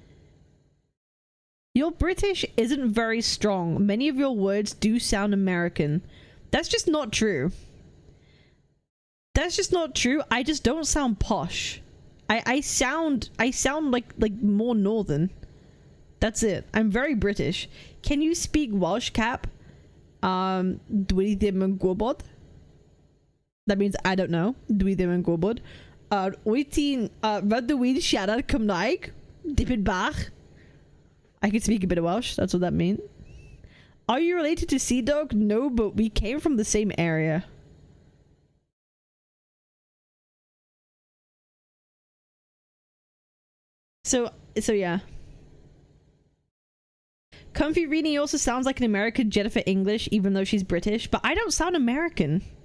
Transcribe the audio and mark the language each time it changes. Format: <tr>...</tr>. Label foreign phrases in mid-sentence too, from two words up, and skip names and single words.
<en>Your British isn't very strong. Many of your words do sound American. That's just not true. That's just not true. I just don't sound posh. I sound like more northern. That's it. I'm very British. Can you speak Welsh, Cap?</en> <cy>Dwi ddim yn gwybod.</cy> <en>That means I don't know.</en> <cy>Dwi ddim yn gwybod. Wyt ti'n rydw i'n siarad Cymraeg? Dipyn bach.</cy> <en>I can speak a bit of Welsh. That's what that means. Are you related to Sea Dog? No, but we came from the same area. So yeah. Comfy Rini also sounds like an American Jennifer English, even though she's British, but I don't sound American.</en>